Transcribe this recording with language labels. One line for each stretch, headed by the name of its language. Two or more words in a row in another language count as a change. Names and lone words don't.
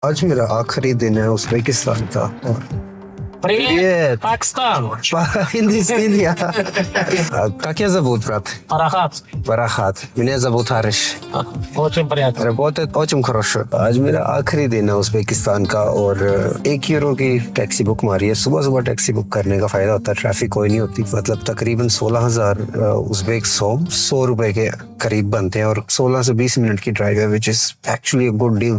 Hindi: आज मेरा आखिरी दिन है उज़्बेकिस्तान का और
Russian: Привет, Пакистан. Индия. Как я зовут, брат? Парахат. Парахат. Меня зовут Хариш. Очень приятно. Работает очень хорошо.
Hindi: आज मेरा आखिरी दिन है उज़्बेकिस्तान का और €1 की
English: taxi book
Hindi: मारी है। सुबह सुबह
English: taxi book
Hindi: करने का फायदा होता है, ट्रैफिक कोई नहीं होती। मतलब तकरीबन 16,000 उज़्बेक ₹100 के करीब बनते हैं और 16 से 20 मिनट की ड्राइव है,
English: which is actually a good deal.